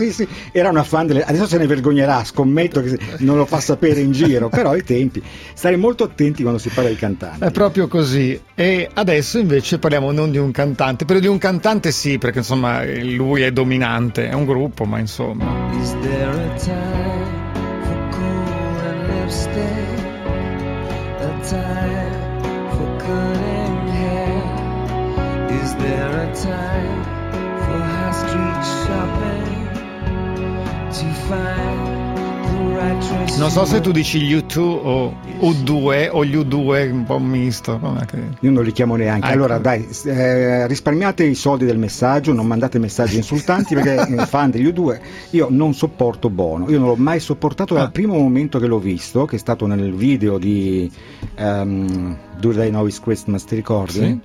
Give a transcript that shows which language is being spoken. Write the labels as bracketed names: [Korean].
[Italian] Sì, era una fan delle... adesso se ne vergognerà, scommetto che non lo fa sapere in giro, però ai tempi, stare molto attenti quando si parla di cantanti è proprio così. E adesso invece parliamo non di un cantante, però di un cantante sì, perché insomma lui è dominante, è un gruppo, ma insomma. [English] Is there a time? Stay a time for cutting hair. Is there a time for high street shopping to find the right dress? [Italian] Non so se tu dici U2 o U2 o gli U2, un po' misto. Io non li chiamo neanche. Allora, dai, risparmiate i soldi del messaggio, non mandate messaggi insultanti, perché fan degli U2. Io non sopporto Bono, io non l'ho mai sopportato dal primo momento che l'ho visto, che è stato nel video di Do They Know It's Christmas, ti ricordi? Sì.